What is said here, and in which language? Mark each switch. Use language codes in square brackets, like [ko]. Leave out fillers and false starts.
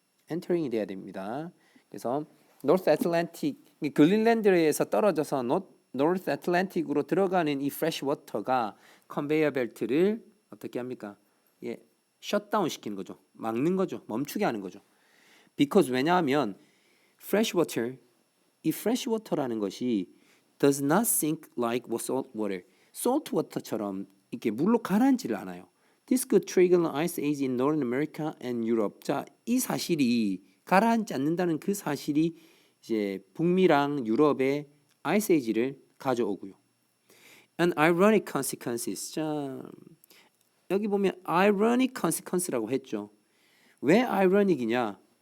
[ko] entering이 돼야 됩니다. 그래서 North Atlantic, 그린란드에서 떨어져서 North Atlantic으로 들어가는 이 fresh water가 컨베이어 벨트를 어떻게 합니까? 셧다운 시키는 거죠. 막는 거죠. 멈추게 하는 거죠. [en] Because [ko] 왜냐하면 [en] fresh water, 이 fresh water라는 것이 does not sink like salt water. [ko] salt water처럼 이렇게 물로 가라앉지를 않아요. [en] This could trigger an ice age in North America and Europe. [ko] 자, 이 사실이 가라앉지 않는다는 그 사실이 이제 북미랑 유럽의 ice age를 가져오고요. [en] And ironic consequences. [ko] 자, 여기 보면 ironic consequence라고 했죠. 왜 ironic이냐?